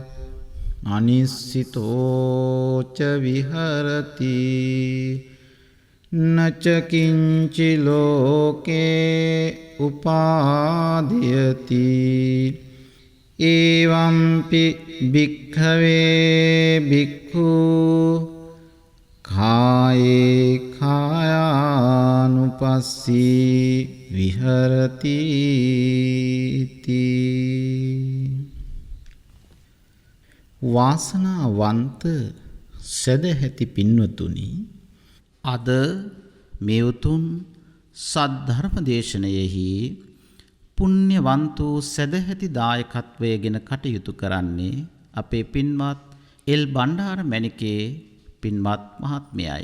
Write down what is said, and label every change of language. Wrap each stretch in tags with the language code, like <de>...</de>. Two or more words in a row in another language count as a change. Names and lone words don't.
<pi>අනිස්සිතෝච විහරති නච කිංචි ලෝකේ උපාදීයති එවම්පි භික්ඛවේ භික්ඛු කායේ කායානුපස්සී විහරති</pi> <si>වාසනාවන්ත සදැහැති පින්වතුනි, අද මේ උතුම් සද්ධර්ම දේශනයෙහි පුණ්‍යවන්ත සදැහැති දායකත්වයේගෙන කටයුතු කරන්නේ අපේ පින්වත් එල් බණ්ඩාර මැණිකේ පින්වත් මහත්මයයි.</si>